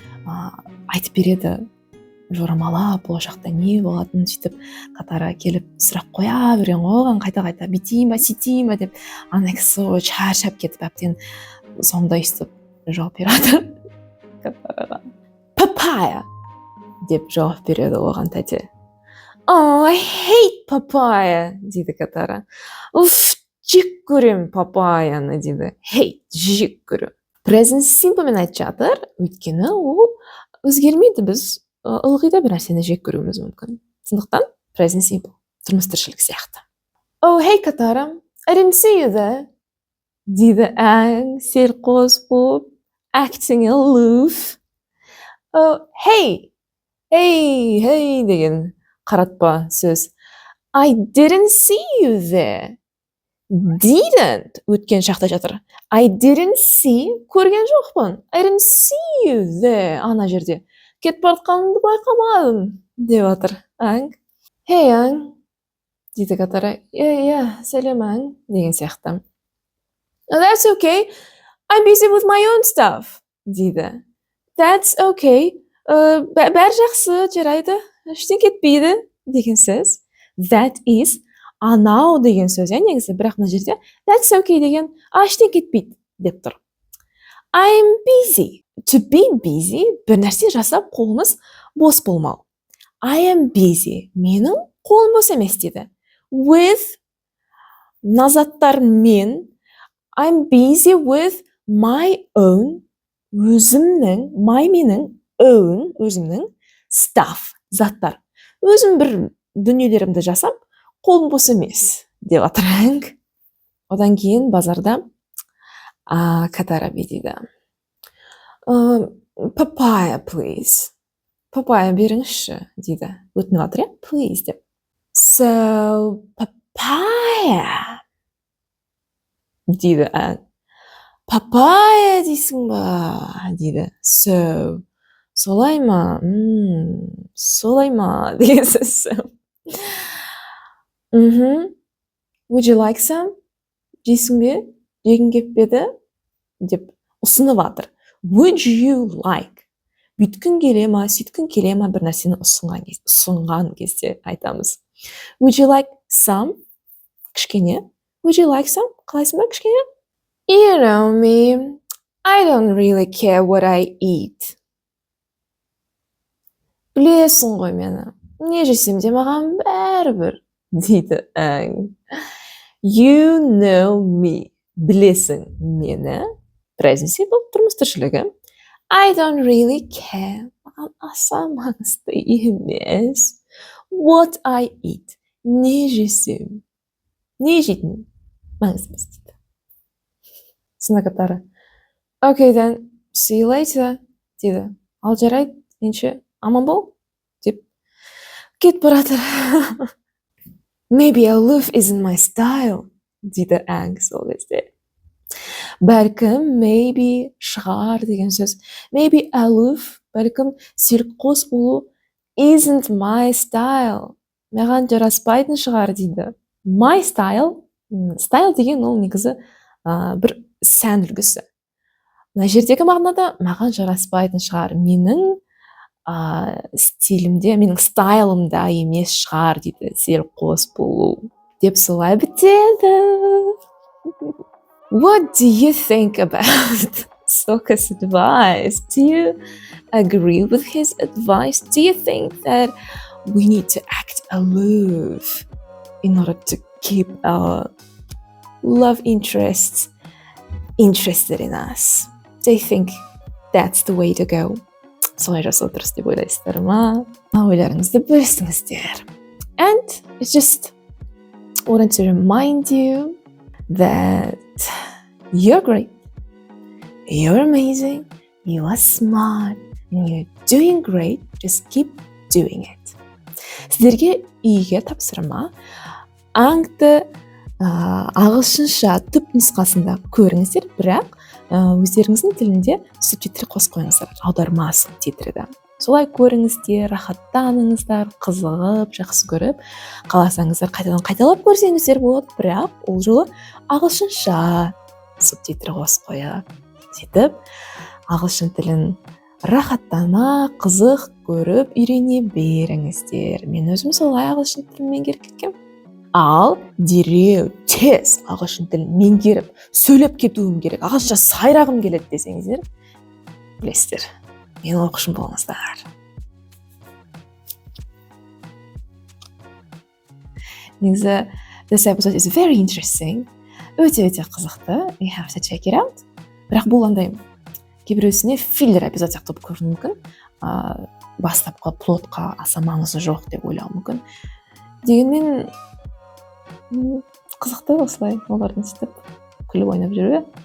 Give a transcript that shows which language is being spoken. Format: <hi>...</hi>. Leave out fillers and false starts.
<kk>Айтып береді, жорамалап, болашақта не болатынын сөйтіп Катара келіп сұрақ қоя берген оған қайта-қайта бүйтейін ба, сөйтейін ба деп. Ана кісі шаршап кетіп әбден соңында өйстіп жауап береді Катараға. Papaya деп жауап береді оған тәте.</kk> <en>Oh, I hate papaya</en> <kk>дейді</kk> <en>Катара.</en> <kk>Уф, жек көрем папаяны дейді.</kk> <en>Hate,</en> <kk>жек көрем.</kk> <en>Present simple</en> <kk>мен айтып жатыр, өйткені ол өзгермейді, біз ылғи да бір нәрсені жек көруіміз мүмкін. Сондықтан</kk> <en>present simple,</en> <kk>тұрмыс тіршілік сияқты.</kk> <en>Oh, hey Катара, I didn't see you there.</en> <kk>Дейді әң, селқос болып, acting aloof.</kk> <en>Oh, hey</en> <kk>деген қаратпа сөз.</kk> <en>I didn't see you there. Didn't</en> <kk>өткен шақта жатыр.</kk> <en>I didn't see,</en> <kk>көрген жоқпын.</kk> <en>I didn't see you there,</en> <kk>ана жерде. Кетіп бартқаныңды байқамадым, деп жатыр. Аң.</kk> <en>Hey,</en> <kk>аң, дейді Катара. Сәлем аң, деген сияқты.</kk> <en>That's okay. I'm busy with my own stuff,</en> <kk>дейді.</kk> <en>That's okay.</en> <kk>Бәр жақсы, жарайды. Ештен кетпейді, деген сөз.</kk> <en>That is,</en> <kk>анау деген сөз, негізі, бірақ мына жерде</kk> <en>that's okay</en> <kk>деген ештен кетпейді деп тұр.</kk> <en>I'm busy. To be busy,</en> <kk>бір нәрсе жасап қолымыз бос болмау.</kk> <en>I am busy.</en> <kk>Менің қолым бос емес дейді.</kk> <en>With,</en> <kk>назаттар мен,</kk> <en>I'm busy with my own</en> <kk>менің өзімнің</kk> <en>stuff,</en> <kk>заттар. Өзім бір дүниелерімді жасап, қолым бос емес деп атырың. Одан кейін базарда Катара дейді.</kk> <en>Papaya, please.</en> <kk>Papaya беріңізші дейді. Өтініп жатыр,</kk> <en>please</en> <kk>деп.</kk> <en>So, papaya</en> <kk>дейді. Papaya дейсің ба дейді.</kk> <en>So,</en> <kk>солай ма? Солай ма деген сөз.</kk> <en>Would you like some?</en> <kk>Жейсің бе? Жегің келіп еді? Деп ұсынып жатыр.</kk> <en>Would you like?</en> <kk>Бүйткің келе ма, сөйткің келе ма бір нәрсені ұсынған кезде айтамыз.</kk> <en>Would you like some? Кішкене. Would you like some?</en> <kk>Қалайсың ба кішкене?</kk> <en>You know me. I don't really care what I eat.</en> <kk>Білесің ғой мені. Не жесем де маған бәрібір дейді.</kk> <en>You know me.</en> <kk>Білесің мені.</kk> <en>Present simple</en> <kk>тұрмыс тіршілігі.</kk> <en>I don't really care.</en> <kk>Маған аса маңызды емес.</kk> <en>What I eat.</en> <kk>Не жесем. Не жейтін маңызды емес дейді. Сына Катара.</kk> <en>Okay then, see you later</en> <kk>дейді. Ал жарайды, енші аман бол деп кетіп баратыр.</kk> <en>Maybe aloof isn't my style</en> <kk>дейді сол кезде. Бәлкім</kk> <en>maybe</en> <kk>шығар деген сөз.</kk> <en>Maybe aloof,</en> <kk>бәлкім селқос болу</kk> <en>isn't my style.</en> <kk>Маған жараспайтын шығар дейді.</kk> <en>My style,</en> <kk>style деген ол негізі бір сән үлгісі. Мына жердегі мағынада маған жараспайтын шығар. Менің стилімде, менің стайлымда емес шығар дейді. Селқос болу деп солай бітеді.</kk> <en>What do you think about Soka's advice? Do you agree with his advice? Do you think that we need to act aloof in order to keep our love interests interested in us? Do you think that's the way to go?</en> <kk>Солай жасау дұрыс деп ойлайсыздар ма? Ойларыңызды бөлісіңіздер.</kk> <en>And I just wanted to remind you that you're great, you're amazing, you are smart, and you're doing great. Just keep doing it.</en> <kk>Сіздерге үйге тапсырма. Аңды ағылшынша түп нұсқасында көріңіздер, бірақ өздеріңіздің тілінде субтитр қосып қойыңыздар, аударма субтитрді. Солай көріңіздер, рахаттаныңыздар, қызығып, жақсы көріп, қаласаңыздар қайталап көрсеңіздер болады, бірақ ол жолы ағылшынша субтитр қосып қойып, сөйтіп ағылшын тілін рахаттана, қызық көріп, үйрене беріңіздер. Мен өзім солай ағылшын тілін меңгеріп кеткем. Ал дереу тез ағылшын тілін меңгеріп, сөйлеп кетуім керек, ағылшынша сайрағым келеді десеңіздер, білесіздер, мен оқушым болыңыздар. Негізі,</kk> <en>this episode is very interesting.</en> <kk>Өте қызықты.</kk> <en>You have to check it out.</en> <kk>Бірақ бұл андай кейбіреусіне филлер эпизод сияқты болып көрінуі мүмкін. Бастапқы плотқа аса маңызы жоқ деп ойлауы мүмкін. Дегенмен қызықты осылай олардың сөйтіп күліп ойнап жүруі.</kk>